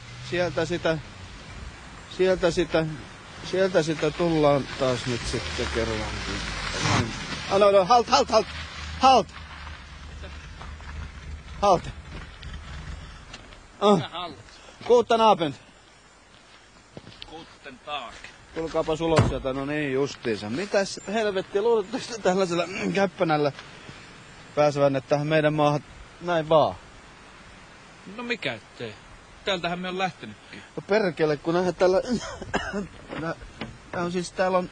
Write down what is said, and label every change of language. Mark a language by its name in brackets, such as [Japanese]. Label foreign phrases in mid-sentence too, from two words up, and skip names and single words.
[Finnish] sieltä sitä tullaan taas nyt sitten kerrankin. No, [German] halt! Guten Abend. Guten Tag. [Finnish] Tulkaapas ulos sieltä, no niin justiinsa. Mitäs helvettiä, luuletteko te tällaisella käppänällä pääsevänne tähän meidän maahan näin vaan? No mikä ettei. Täältähän me on lähtenytkin. No perkele, kun nähdään tällä... Täällä on...